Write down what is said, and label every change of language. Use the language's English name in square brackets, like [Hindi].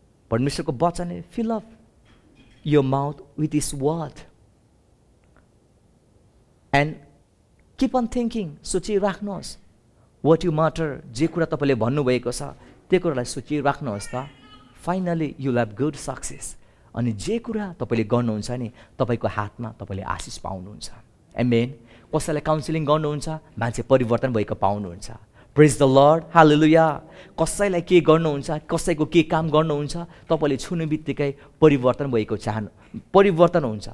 [Nepali] परमेश्वरको वचनले [English] Fill up your mouth with his word and keep on thinking. [Nepali] सोचिराख्नुहोस् [English] what you mutter, [Nepali] जे कुरा तपाईँले भन्नुभएको छ त्यो कुरालाई सोचिराख्नुहोस् त। [English] Finally you will have good success. [Nepali] अनि जे कुरा तपाईँले गर्नुहुन्छ नि तपाईँको हातमा तपाईँले आशिष पाउनुहुन्छ। एमेन। कसैलाई काउन्सिलिङ गर्नुहुन्छ, मान्छे परिवर्तन भएको पाउनुहुन्छ। [English] praise the Lord, [Nepali] हालेलुया। कसैलाई के गर्नुहुन्छ, कसैको के काम गर्नुहुन्छ, तपाईँले छुने बित्तिकै परिवर्तन भएको परिवर्तन हुन्छ।